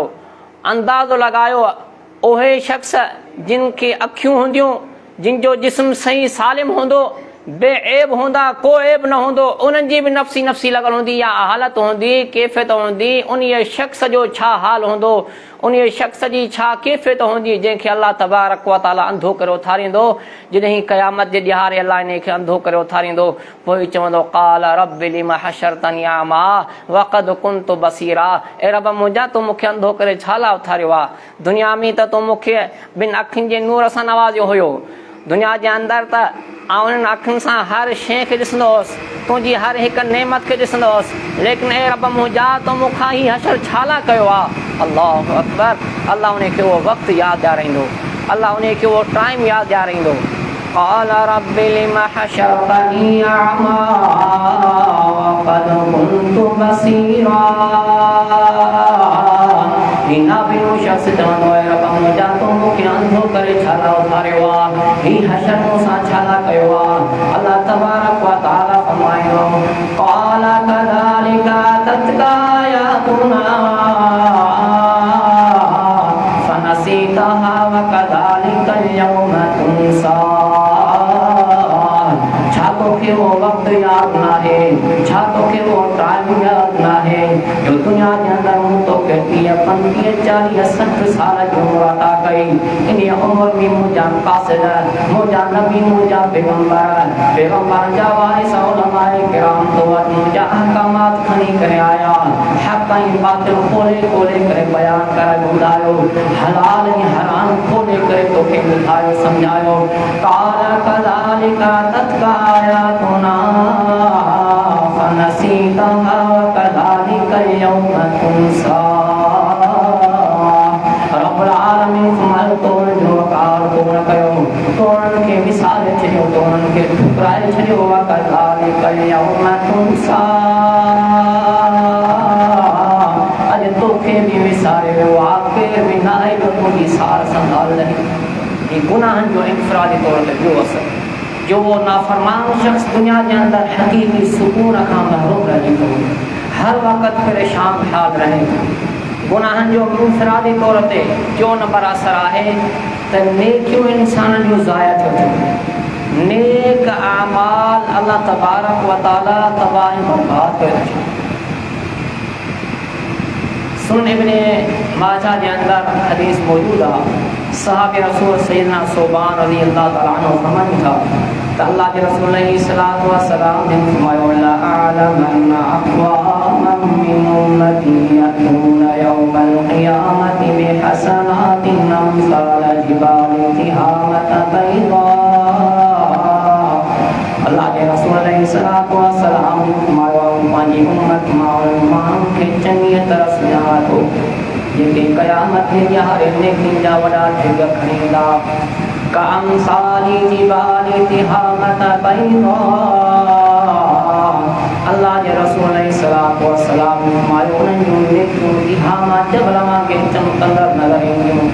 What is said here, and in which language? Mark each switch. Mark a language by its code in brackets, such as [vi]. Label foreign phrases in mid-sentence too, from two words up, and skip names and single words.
[sd] अंदाज़ो लॻायो उहे शख़्स जिन खे अखियूं हूंदियूं, जिन जो जिस्म सही सालिम हूंदो, बेऐब हूंदा, को ऐब न हूंदो, उन्हनि जी बि नफ़्सी नफ़्सी लॻल हूंदी या हालत हूंदी, कैफ़ियत हूंदी, उन शख़्स जो छा हाल हूंदो, उन शख़्स जी छा कैफ़ियत हूंदी जंहिंखे अल्लाह तबारक व तआला अंधो करे उथारींदो। जॾहिं क़यामत जे ॾियारे अल्लाह इन खे अंधो करे उथारींदो, पोइ चवंदो [ar] قال رب لم حشرتني أعمى وقد كنت بصيرا, [sd] ए रब मुंहिंजा तूं मूंखे अंधो करे छा लाइ उथारियो आहे? दुनिया में त तूं मूंखे ॿिनि अखियुनि जे नूर सां नवाज़ियो हुयो, दुनिया जे अंदरि त उन्हनि अखियुनि सां हर शइ खे ॾिसंदो हुउसि, तुंहिंजी हर हिकु नेमत खे ॾिसंदो हुउसि, लेकिन ए रब मुंहिंजा तूं मूंखां ही हशर छा लाइ कयो आहे? [ar] الله أكبر. [sd] अल्लाह उन खे उहो वक़्तु यादि ॾियाराईंदो, अल्लाह उन खे उहो टाइम यादि ॾियाराईंदो। [ar] قال رب لم حشرتني أعمى وقد كنت بصيرا. [sd] हिन ॿियो शख़्स चवंदो आहे रब मुंहिंजा तूं मूंखे अंधो करे छा लाइ उथारियो आहे? ही हशर मूंसां छा लाइ कयो आहे? [ar] الله تبارك وتعالى फरमाईंदो قال كذلك أتتك آياتنا فنسيتها وكذلك اليوم تنسى. [sd] छा तोखे वो वक़्तु यादि नाहे, छा तोखे वो टाइम यादि नाहे जो दुनिया जे अंदरि मूं तोखे 30, 35, 40, 60 साल जी उमिरि अता कई। इन उमिरि में मुंहिंजा क़ासिद, मुंहिंजा नबी, मुंहिंजा पैगंबर जा वारिस उलमाए किराम तो वटि मुंहिंजा अहकामात खणी करे आया, हक़ ऐं बातिल खोले खोले करे बयान करे ॿुधायो, हलाल ऐं हराम खोले करे तोखे ॿुधायो सम्झायो। [ar] قال كذلك أتتك آياتنا فنسيتها وكذلك اليوم تنسى. [sd] रब्बुल आलमीन फरमायो तो जो कार तो न कयो, तो उन्हनि खे विसारे छॾियो, तो उन्हनि खे ठुकराए छॾियो। [ar] وكذلك اليوم تنسى. [sd] अॼु तोखे बि विसारे वियो आहे, केर बि न आहे जो तुंहिंजी सार संभाल रहे। ही गुनाहनि जो इंफरादी तौर ते ॿियो असर जो वो नाफरमान शख्स दुनिया के अंदर हकीकी सुकून खां महरूम रहे थो, हर वक़्त परेशान ख़्याल रहे थो। गुनाहनि जो इंफरादी तौर ते जो नंबर असर आहे त नेकियूं इंसान जूं ज़ाया थियो थियूं, नेक आमाल [ar] الله تبارك وتعالى [sd] तबाह ऐं बर्बाद करे छॾियो। सुन इब्ने माजा जे अंदर हदीस मौजूद आहे, सहाबे रसूल सैयदना सोबान [ar] رضي الله تعالى عنه [sd] फरमाइनि था त [ur] اللہ کے رسول [ar] عليه الصلاة والسلام [sd] ने फरमायो [ar] لأعلمن أقواما من أمتي يأتون يوم القيامة بحسنات أمثال جبال تهامة بيضاء. [ur] اللہ کے رسول [ar] عليه الصلاة والسلام [sd] ने फरमायो पंहिंजी उम्मत मां खे चङी तरह सुञाणे थो जेके क़यामत जे ॾियारे नेकियुनि जा वॾा ढिग खणी ईंदा। [ar] كأمثال جبال تهامة بيضاء. [sd] अल्लाह जे रसूल [ar] عليه الصلاة والسلام [sd] ने फरमायो उन्हनि जूं नेकियूं तिहामा जबल वांगुरु चमकंदड़ नज़र ईंदियूं।